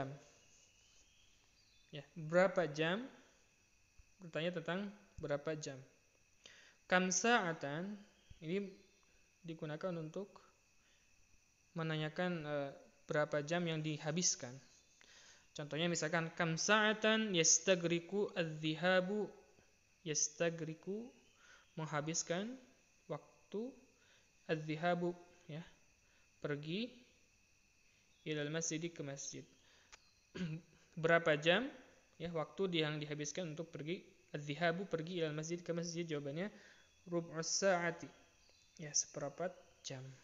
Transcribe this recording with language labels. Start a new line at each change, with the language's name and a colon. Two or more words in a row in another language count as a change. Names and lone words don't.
Indonesian: Ya, berapa jam? Bertanya tentang berapa jam.
Arabic: كم ساعة
Indonesian: ini digunakan untuk menanyakan berapa jam yang dihabiskan. Contohnya misalkan
Arabic: كم ساعة يستغرق الذهاب,
Indonesian: yastagriku menghabiskan waktu, adz-dzihabu ya, pergi,
Arabic: إلى المسجد,
Indonesian: ke masjid. Berapa jam ya waktu yang dihabiskan untuk pergi, adz-dzihabu pergi,
Arabic: إلى المسجد,
Indonesian: ke masjid? Jawabannya
Arabic: ربع الساعة,
Indonesian: ya, seperempat jam.